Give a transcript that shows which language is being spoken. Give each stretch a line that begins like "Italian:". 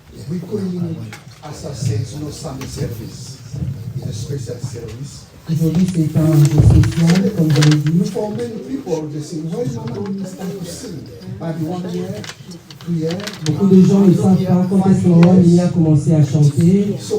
English: We calling as I said, no Sunday service. It's a special service.
French: Aujourd'hui, c'est un jour spécial, comme je l'ai dit.
English: For many people, they say, why Mama only start to sing? Maybe 1 year, 2 years.
French: Beaucoup de gens ne savent pas quand est-ce qu'on a commencé à chanter.